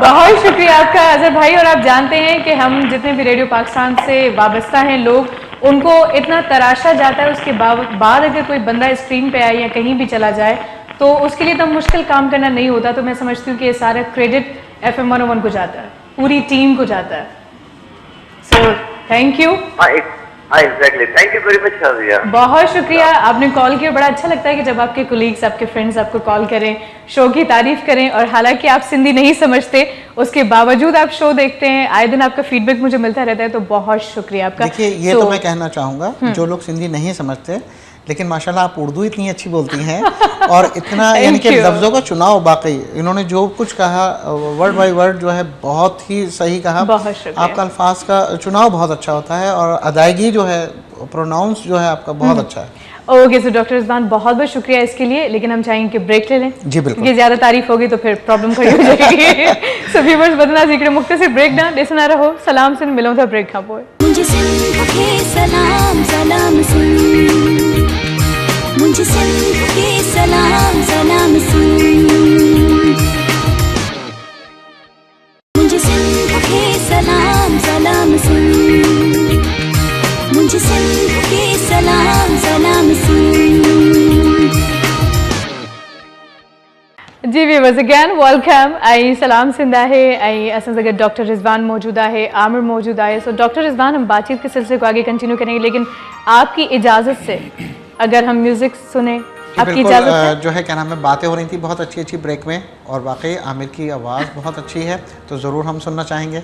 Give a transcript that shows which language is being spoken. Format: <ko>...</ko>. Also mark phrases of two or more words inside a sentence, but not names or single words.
<ur>بہت شکریہ آپ کا اظہر بھائی۔ اور آپ جانتے ہیں کہ ہم جتنے بھی ریڈیو پاکستان سے وابستہ ہیں لوگ، ان کو اتنا تراشا جاتا ہے، اس کے بعد اگر کوئی بندہ اسکرین پہ آئے یا کہیں بھی چلا جائے تو اس کے لیے تو مشکل کام کرنا نہیں ہوتا. تو میں سمجھتی ہوں کہ یہ سارا کریڈٹ FM 101 کو جاتا ہے، پوری ٹیم کو جاتا ہے.</ur> <en>So thank you. Exactly, thank you very much Shazia.</en> <ur>بہت شکریہ، آپ نے کال کیا۔ بڑا اچھا لگتا ہے کہ جب آپ کے کولیگز، آپ کے فرینڈز آپ کو کال کریں، شو کی تعریف کریں. اور حالانکہ آپ سندھی نہیں سمجھتے، اس کے باوجود آپ شو دیکھتے ہیں، آئے دن آپ کا فیڈبیک مجھے ملتا رہتا ہے، تو بہت شکریہ آپ کا. دیکھیے یہ تو میں کہنا چاہوں گا، جو لوگ سندھی نہیں سمجھتے لیکن ماشاءاللہ آپ اردو اتنی اچھی بولتی ہیں اور اتنا یعنی کہ لفظوں کا چناؤ، باقی انہوں نے جو کچھ کہا</ur> <en>word by word</en> <ur>جو ہے بہت ہی صحیح کہا. بہت شکریہ. آپ کا الفاظ کا چناؤ بہت اچھا ہوتا ہے اور ادائیگی جو ہے، پروناؤنس جو ہے آپ کا بہت اچھا ہے.</ur> <en>okay, so</en> <ur>ڈاکٹر رضوان بہت بہت شکریہ اس کے لیے، لیکن ہم چاہیں گے کہ بریک لے لیں. جی بالکل. یہ زیادہ تعریف ہوگی تو پھر پرابلم کھڑی ہو جائے گی.</ur> <sd>सो व्यूअर्स, बदना जिक्र मुख्तसर ब्रेक ना ॾिसंदा रहो। सलाम सिंध, मिलूं था ब्रेक खां पोइ। मुझे सिंध के सलाम सलाम सुन, मुझे सिंध के सलाम सलाम सुन, मुझे सिंध के सलाम सलाम सुन, मुझे सिंध के सलाम सलाम सुन।</sd> <en>जी viewers, again welcome.</en> <sd>आई सलाम सिंध है, आई असां सां गॾु डॉक्टर रिजवान मौजूद है, आमिर मौजूद है।</sd> <ur>سو ڈاکٹر رضوان، ہم بات چیت کے سلسلے کو آگے کنٹینیو کریں گے، لیکن آپ کی اجازت سے اگر ہم میوزک سنے، آپ کی اجازت ہے? جو ہے کیا نام ہے، باتیں ہو رہی تھی بہت اچھی اچھی بریک میں اور واقعی عامر کی آواز بہت اچھی ہے، تو ضرور ہم سننا چاہیں گے.</ur>